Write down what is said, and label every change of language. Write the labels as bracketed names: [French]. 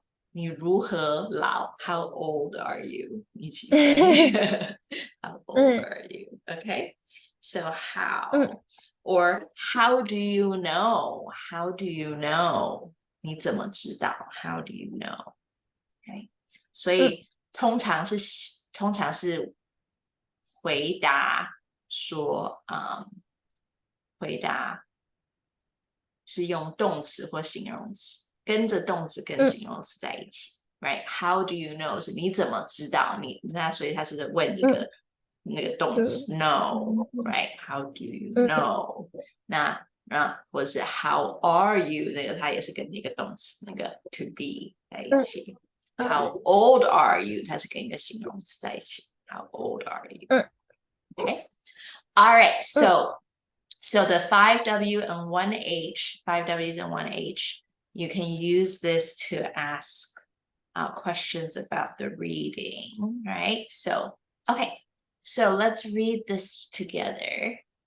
[Chinese] 你如何老 [English] How old are you? [Chinese] 你几岁 [English] How old are you? Okay, so how or how do you know? How do you know? [Chinese] 你怎么知道 [English] How do you know? [Chinese] Okay, 所以通常是回答说回答是用动词或形容词，跟着动词跟形容词在一起，right? [English] How do you know [Chinese] 是你怎么知道？那所以他是问一个那个动词 know, right? [English] How do you know? [Chinese] 那或者是 [English] How are you? [Chinese] 那个它也是跟那个动词那个 to be 在一起。 [English] How old are you? [Chinese] 它是跟一个形容词在一起。 [English] How old are you? Okay. All right. So the 5W and 1H, 5Ws and 1H, you can use this to ask questions about the reading, right? So, okay, so let's read this together.